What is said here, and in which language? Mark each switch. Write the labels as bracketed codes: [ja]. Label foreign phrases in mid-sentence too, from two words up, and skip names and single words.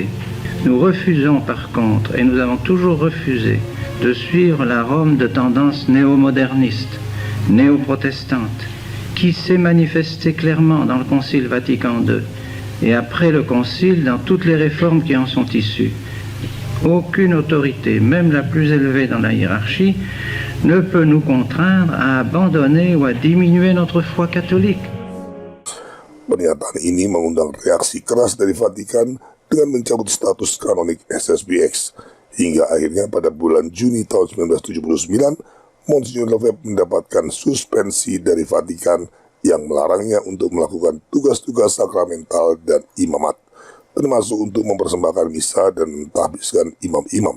[fr] Nous refusons par contre, et nous avons toujours refusé, de suivre la Rome de tendance néo-moderniste, néo-protestante, qui s'est manifestée clairement dans le Concile Vatican II, et après le Concile dans toutes les réformes qui en sont issues. Aucune autorité, même la plus élevée dans la hiérarchie, ne peut nous contraindre à abandonner ou à diminuer notre foi catholique. [id] Pernyataan ini mengundang reaksi keras dari Vatikan dengan mencabut status kanonik SSPX. Hingga akhirnya pada bulan Juni tahun 1979, Monsignor Lefebvre mendapatkan suspensi dari Vatikan yang melarangnya untuk melakukan tugas-tugas sakramental dan imamat, termasuk untuk mempersembahkan misa dan mentahbiskan imam-imam.